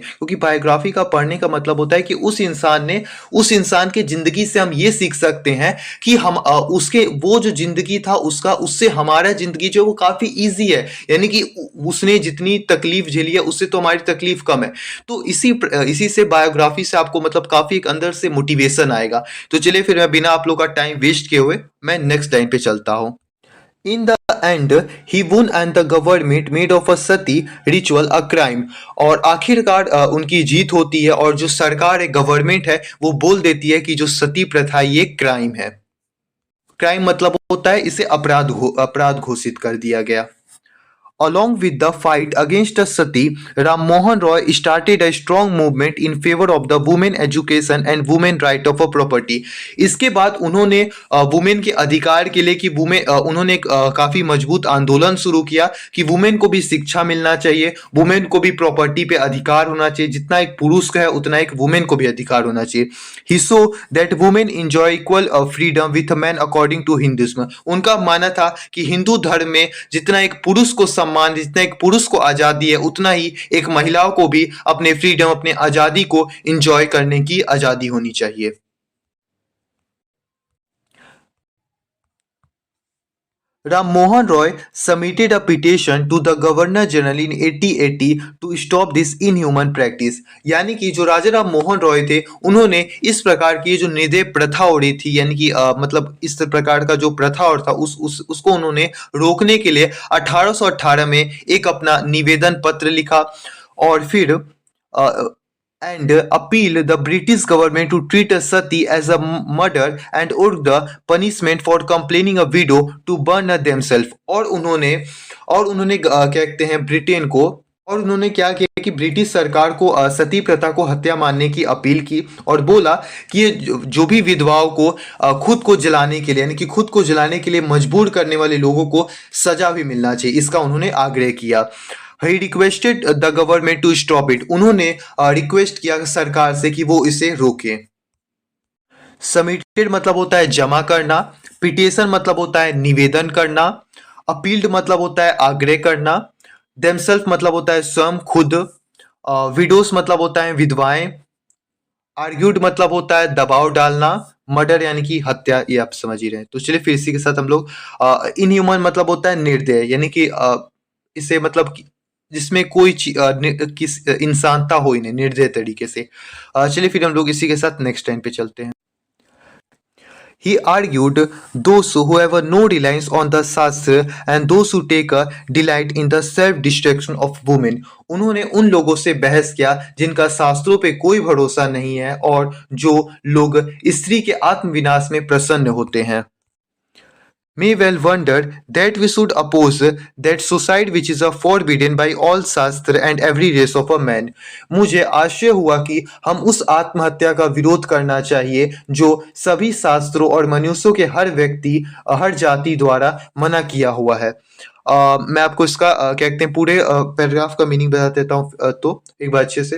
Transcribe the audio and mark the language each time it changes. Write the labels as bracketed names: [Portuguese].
[Hindi] क्योंकि बायोग्राफी का पढ़ने का मतलब होता है कि उस इंसान के जिंदगी से हम ये सीख सकते हैं कि हम उसके वो जो जिंदगी था उसका, उससे हमारा जिंदगी जो है वो काफी इजी है। यानी कि उसने जितनी तकलीफ झेली है उससे तो हमारी तकलीफ कम है। तो इसी से बायोग्राफी से आपको मतलब काफी एक अंदर से मोटिवेशन आएगा। तो चलिए फिर मैं बिना आप लोग का टाइम वेस्ट किए हुए मैं नेक्स्ट लाइन पे चलता हूँ। [English] In the end, he won and the government made of a sati ritual a crime। [Hindi] और आखिरकार उनकी जीत होती है, और जो सरकार है, गवर्नमेंट है, वो बोल देती है कि जो सती प्रथा ये क्राइम है। क्राइम मतलब होता है इसे अपराध घोषित कर दिया गया। [English] Along with the fight against the sati, Ram Mohan Roy started a strong movement in favor of the women education and women right of a property। [Hindi] इसके बाद उन्होंने वुमेन के अधिकार के लिए, कि उन्होंने एक काफी मजबूत आंदोलन शुरू किया कि वुमेन को भी शिक्षा मिलना चाहिए, वुमेन को भी प्रॉपर्टी पे अधिकार होना चाहिए, जितना एक पुरुष का है उतना एक वुमेन को भी अधिकार होना चाहिए। [English] He saw that women enjoy equal freedom with men according to Hinduism। [Hindi] उनका मानना था कि हिंदू धर्म में जितना एक पुरुष को सम्मान, जितना एक पुरुष को आजादी है, उतना ही एक महिलाओं को भी अपने फ्रीडम, अपने आजादी को एंजॉय करने की आजादी होनी चाहिए। [English] Ram Mohan Roy submitted a petition to the Governor General in 1880 to stop this inhuman practice। [Hindi] यानी कि जो राजा राम मोहन रॉय थे, उन्होंने इस प्रकार की जो निर्दय प्रथा हो रही थी, यानी कि मतलब इस प्रकार का जो प्रथा और था उसको उन्होंने रोकने के लिए 1818 में एक अपना निवेदन पत्र लिखा। और फिर [English] and appealed the British government to treat a sati as a murder and ordered the punishment for complaining a widow to burn themselves। [Hindi] और उन्होंने क्या कहते हैं ब्रिटेन को, और उन्होंने क्या किया कि ब्रिटिश सरकार को सती प्रथा को हत्या मानने की अपील की, और बोला कि ये जो भी विधवाओं को खुद को जलाने के लिए, यानी कि खुद को जलाने के लिए मजबूर करने वाले लोगों को सजा भी मिलना चाहिए, इसका उन्होंने आग्रह किया। [English] He requested the government to stop it। [Hindi] उन्होंने रिक्वेस्ट किया सरकार से कि वो इसे रोके। सबमिटेड मतलब होता है जमा करना, पिटिशन मतलब होता है निवेदन करना, अपील्ड मतलब होता है आग्रह करना, देमसेल्फ मतलब होता है स्वयं, खुद, विडोस मतलब होता है विधवाएं, आर्ग्यूड मतलब होता है दबाव डालना, मर्डर यानी कि हत्या, ये आप समझ ही रहे हैं। तो चलिए फिर इसी के साथ हम लोग इनह्यूमन मतलब होता है निर्दय, यानी कि इसे मतलब जिसमें कोई किस इंसानता हो ही नहीं, निर्दय तरीके से। चलिए फिर हम लोग इसी के साथ नेक्स्ट टाइम पे चलते हैं। [English] He argued those who have no reliance on the Shastra and those who take a delight in the self-destruction of women। [Hindi] उन्होंने उन लोगों से बहस किया जिनका शास्त्रों पे कोई भरोसा नहीं है, और जो लोग स्त्री के आत्मविनाश में प्रसन्न होते हैं। [English] May well wonder that we should oppose that suicide which is forbidden by all shastra and every race of a man। [Hindi] मुझे आश्चर्य हुआ कि हम उस आत्महत्या का विरोध करना चाहिए जो सभी शास्त्रों और मनुष्यों के हर व्यक्ति, हर जाति द्वारा मना किया हुआ है। मैं आपको इसका क्या कहते हैं पूरे पैराग्राफ का मीनिंग बता देता हूँ तो एक बार अच्छे से।